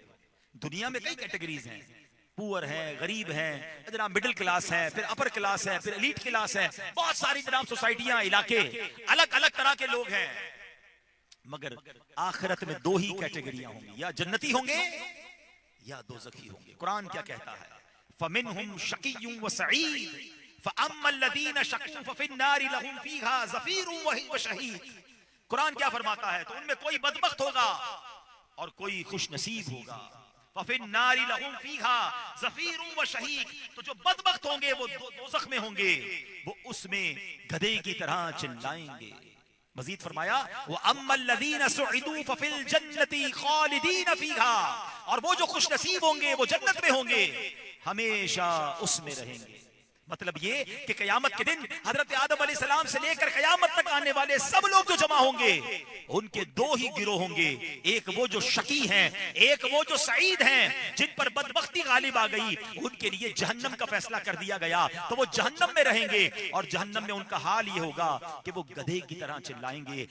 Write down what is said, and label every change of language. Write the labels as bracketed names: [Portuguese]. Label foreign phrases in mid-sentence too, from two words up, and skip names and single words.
[Hindi] दुनिया में कई कैटेगरीज हैं, पुअर है, गरीब है, जनाब [English] middle class [Hindi] है, फिर [English] upper class [Hindi] है, फिर [English] elite class [Hindi] है, बहुत सारी जनाब सोसाइटियां, इलाके, अलग अलग तरह के लोग हैं। मगर आखिरत में दो ही कैटेगरियां होंगी, या जन्नती होंगे या दोज़खी होंगे। कुरान क्या कहता है? [Arabic] فمنهم شقي وسعيد فأما الذين شقوا ففي النار لهم فيها زفير وشهيق. [Hindi] कुरान क्या फरमाता है? तो उनमें कोई बदबख्त होगा और कोई खुश नसीब होगा। [Arabic] ففي النار لهم فيها زفير وشهيق, [Hindi] तो जो बदबख्त होंगे वो दोज़ख में होंगे, वो उसमें गधे की तरह चिल्लाएंगे। मजीद फरमाया [Arabic] وأما الذين سعدوا ففي الجنة خالدين فيها, [Hindi] और वो जो खुश नसीब होंगे वो जन्नत में होंगे, हमेशा उसमें रहेंगे। मतलब ये कि कयामत के दिन हजरत आदम अलैहिस्सलाम से लेकर कयामत तक आने वाले सब लोग जो जमा होंगे उनके दो ही गिरोह होंगे, एक वो जो शकी हैं, एक वो जो सईद हैं, जिन पर बदबख्ती गालिब आ गई, उनके लिए जहन्नम का फैसला कर दिया गया तो वो जहन्नम में रहेंगे, और जहन्नम में उनका हाल ये होगा कि वो गधे की तरह चिल्लाएंगे।